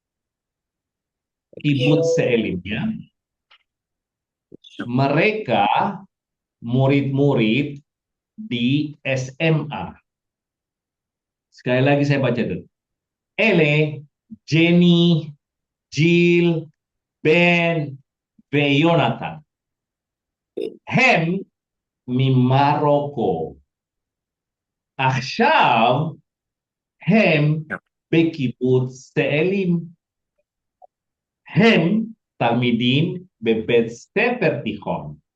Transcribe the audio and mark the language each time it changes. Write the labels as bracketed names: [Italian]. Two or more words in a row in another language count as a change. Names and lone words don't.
[Indonesian] Kibbutz Seelim ya. Mereka murid-murid di SMA. Sekali lagi saya baca dulu. Ele, Jenny, Jill, [Hebrew] Ben, ויונתן. הם ממרוקו. עכשיו הם בקיבוץ סאלים. הם תלמידים בבית ספר תיכון.